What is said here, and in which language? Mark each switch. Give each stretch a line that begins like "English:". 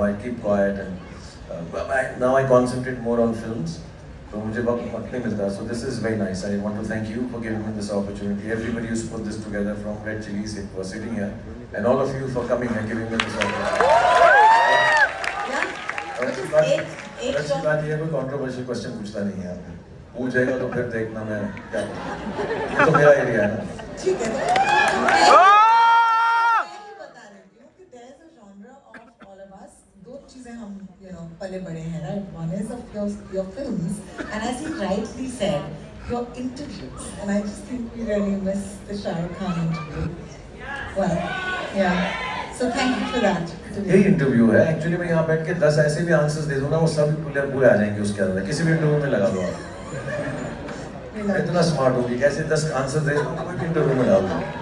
English: I keep quiet and now I concentrate more on films.
Hindi: तो मुझे वक्त नहीं मिलता.
English: So this is very nice. I want to thank you for giving me this opportunity. Everybody who's put this together from Red Chillies who are sitting here, and all of you for coming and giving me this opportunity.
Hindi: और अच्छी बात ये है कोई controversial question पूछता नहीं है आपने. पूछ जाएगा तो फिर देखना मैं क्या करूँ. तो मेरा एरिया है ना. ठीक है. मैं बता रही हूँ कि
English: there is a genre of all of us.
Hindi: दो चीजें हम पले बड़े हैं, right?
English: One is of your films, and as he rightly said, your interviews. And I just think we really miss the Shah Rukh Khan interview. Well, yeah. So thank you for that.
Hindi: यही interview है. Actually मैं यहाँ बैठ के 10 ऐसे भी answers दे दूँ ना, वो सब पूरे आ जाएंगे उसके अंदर. किसी भी इंटरव्यू में लगा दो आप. इतना स्मार्ट होगी कैसे 10 आंसर दे दूँ कोई इंटरव्यू में लगा दो.